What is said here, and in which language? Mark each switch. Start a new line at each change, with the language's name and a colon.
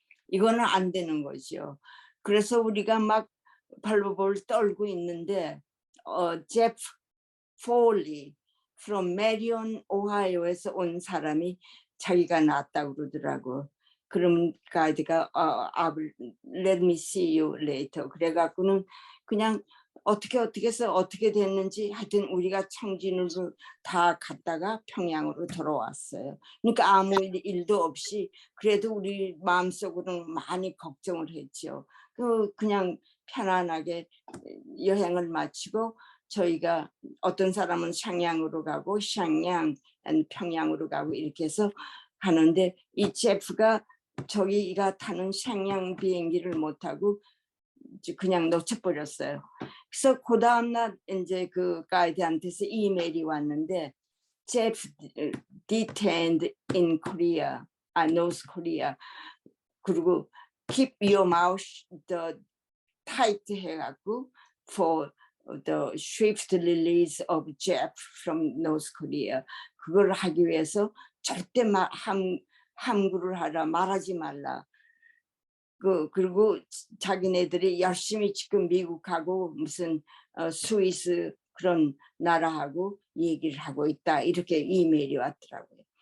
Korean: 이거는 안 되는 거죠. 그래서 우리가 막 발버벌 떨고 있는데 제프 폴리 from 메리온 오하이오에서 온 사람이 자기가 낫다고 그러더라고. 그럼 가이드가
English: let me see you later.
Korean: 그래갖고는 그냥 어떻게 해서 어떻게 됐는지 하여튼 우리가 청진으로 다 갔다가 평양으로 돌아왔어요. 그러니까 아무 일도 없이 그래도 우리 마음속으로는 많이 걱정을 했죠. 그냥 편안하게 여행을 마치고 저희가 어떤 사람은 샹양으로 가고 샹양, 평양으로 가고 이렇게 해서 가는데 이 제프가 저기가 타는 샹양 비행기를 못 타고 그냥 놓쳐버렸어요. 그래서 그 다음날 이제 그 가이드한테서 이메일이 왔는데 제프
English: detained in Korea, North Korea.
Korean: 그리고
English: keep your mouth tight
Korean: 해갖고
English: for the swift release of Jeff from North Korea.
Korean: 그걸 하기 위해서 절대 함구를 하라, 말하지 말라. 그리고 자기네들이 열심히 지금 미국하고 무슨 스위스 그런 나라하고 얘기를 하고 있다 이렇게 이메일이 왔더라고요.